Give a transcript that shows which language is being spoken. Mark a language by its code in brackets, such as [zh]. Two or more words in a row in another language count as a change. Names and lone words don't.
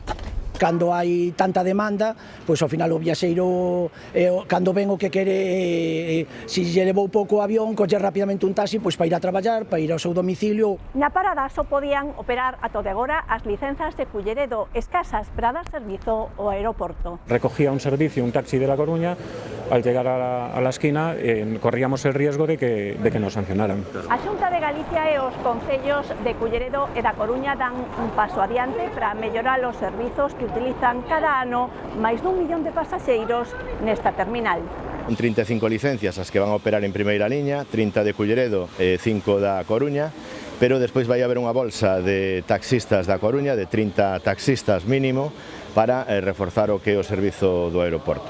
[gl] Cando hai tanta demanda, pois ao final o viaxeiro, cando ven o que quere, se lle levou pouco o avión, colle rapidamente un taxi pois para ir a traballar, para ir ao seu domicilio. Na parada só podían operar ata de agora as licenzas de Culleredo, escasas para dar servizo ao aeroporto. [es] Recogía un servicio, un taxi de La Coruña, al llegar a la esquina corríamos el riesgo de que nos sancionaran. [gl] A Xunta de Galicia e os concellos de Culleredo e da Coruña dan un paso adiante para mellorar os servizos que utilizan cada ano máis dun millón de pasaxeiros nesta terminal. 35 licencias as que van a operar en primeira liña, 30 de Culleredo e 5 da Coruña, pero despois vai haber unha bolsa de taxistas da Coruña, de 30 taxistas mínimo, para reforzar o que é o servizo do aeroporto.